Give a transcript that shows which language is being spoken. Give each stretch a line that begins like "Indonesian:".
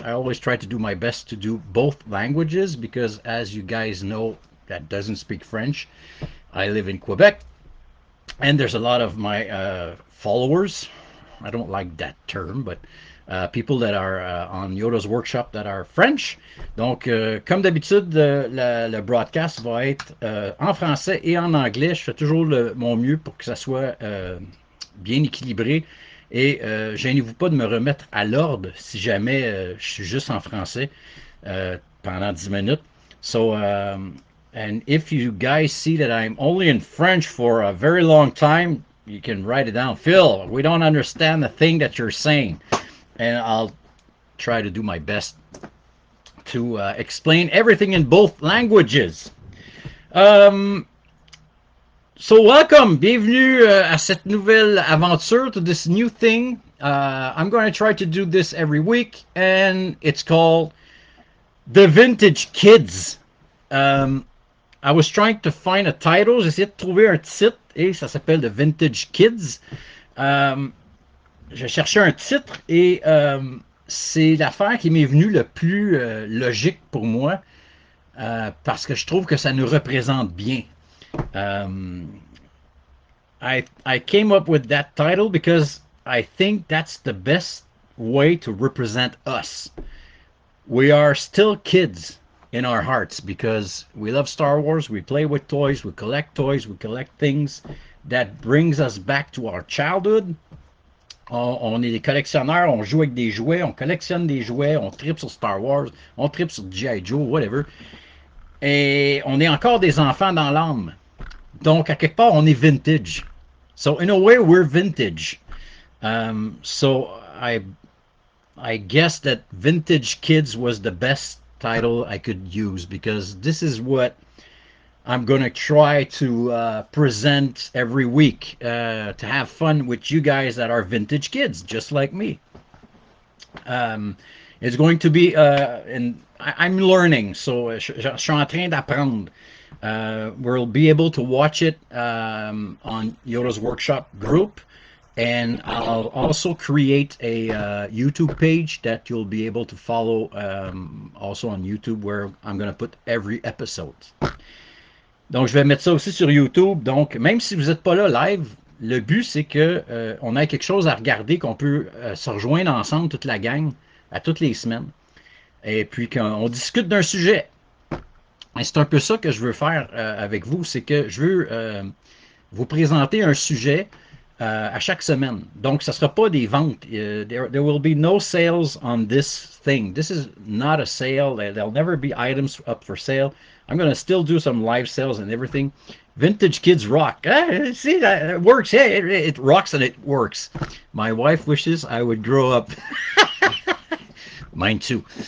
English: I always try to do my best to do both languages because, as you guys know, that doesn't speak French. I live in Quebec, and there's a lot of my followers. I don't like that term, but people that are on Yoda's workshop that are French.
French: Donc, comme d'habitude, le broadcast va être en français et en anglais. Je fais toujours mon mieux pour que ça soit bien équilibré. Et gênez-vous pas de me remettre à l'ordre si jamais je suis juste en français pendant 10 minutes.
English: So, and if you guys see that I'm only in French for a very long time, you can write it down. Phil, we don't understand the thing that you're saying. And I'll try to do my best to explain everything in both languages. So welcome,
French: bienvenue à cette nouvelle aventure,
English: to this new thing. I'm going to try to do this every week, and it's called The Vintage Kids. I was trying to find a title,
French: j'essayais de trouver un titre, et ça s'appelle The Vintage Kids. Je cherchais un titre, et c'est l'affaire qui m'est venue le plus logique pour moi, parce que je trouve que ça nous représente bien.
English: I came up with that title because I think that's the best way to represent us. We are still kids in our hearts because we love Star Wars, we play with toys, we collect things that brings us back to our childhood.
French: On est des collectionneurs, on joue avec des jouets, on collectionne des jouets, on tripe sur Star Wars, on tripe sur G.I. Joe, whatever. Et on est encore des enfants dans l'âme. Donc, à quelque part, on est vintage.
English: So, in a way, we're vintage. So, I guess that Vintage Kids was the best title I could use because this is what I'm going to try to present every week to have fun with you guys that are vintage kids, just like me. It's going to be, and I'm learning, so
French: je suis en train d'apprendre.
English: We'll be able to watch it on Yoda's Workshop group, and I'll also create a YouTube page that you'll be able to follow also on YouTube, where I'm going to put every episode.
French: Donc, je vais mettre ça aussi sur YouTube. Donc, même si vous n'êtes pas là live, le but, c'est que on ait quelque chose à regarder, qu'on peut se rejoindre ensemble, toute la gang, à toutes les semaines. Et puis qu'on discute d'un sujet. Et c'est un peu ça que je veux faire avec vous, c'est que je veux vous présenter un sujet à chaque semaine. Donc, ça ne sera pas des ventes.
English: There will be no sales on this thing. This is not a sale. There'll never be items up for sale. I'm going to still do some live sales and everything. Vintage Kids rock. See, it works. Hey, it rocks and it works. My wife wishes I would grow up. Mine too.